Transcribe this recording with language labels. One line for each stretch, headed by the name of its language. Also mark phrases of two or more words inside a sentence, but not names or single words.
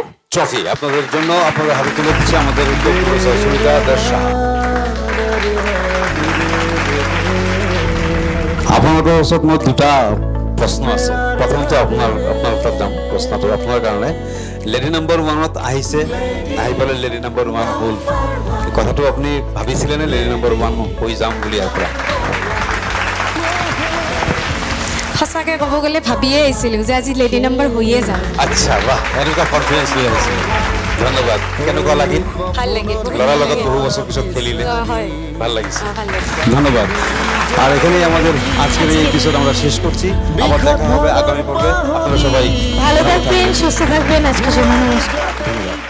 Bangla: ট্রফি আপনাদের জন্য আপনাদের হাতে তুলে দিচ্ছে আমাদের প্রডিউসার সুমিতা দাস সাহা। আপনাদের মোট দুটা প্রশ্ন আছে।
Assamese: প্রথমত আপনার প্রশ্ন আপনার কারণে
English: lady number
Assamese: 1 আহিছে, আহি পেলাই
English: lady number
Assamese: 1 হল, কথাটো আপনি ভাবিছিলেনে
English: lady number
Assamese: 1 হৈ যাম বুলি ইয়াৰ পৰা? সঁচাকে ক'ব গ'লে ভাবিয়ে আহিছিলোঁ যে আজি
English: lady number
Assamese: হৈয়ে যাম। আচ্ছা, বাহ, এনেকুৱা কনফিডেন্স লৈ আহিছে। ধন্যবাদ। কেনেকুৱা লাগিল? ভাল লাগিল। ল'ৰাৰ লগত বহু বছৰ পিছত খেলিলে, হয়, ভাল লাগিছে। ভাল লাগিছে। ধন্যবাদ।
Bangla: আর এখানেই আমাদের আজকের এই এপিসোড আমরা শেষ করছি। আবার দেখা হবে আগামী পর্বে। আপনারা সবাই ভালো থাকবেন, সুস্থ থাকবেন। আজকে নমস্কার।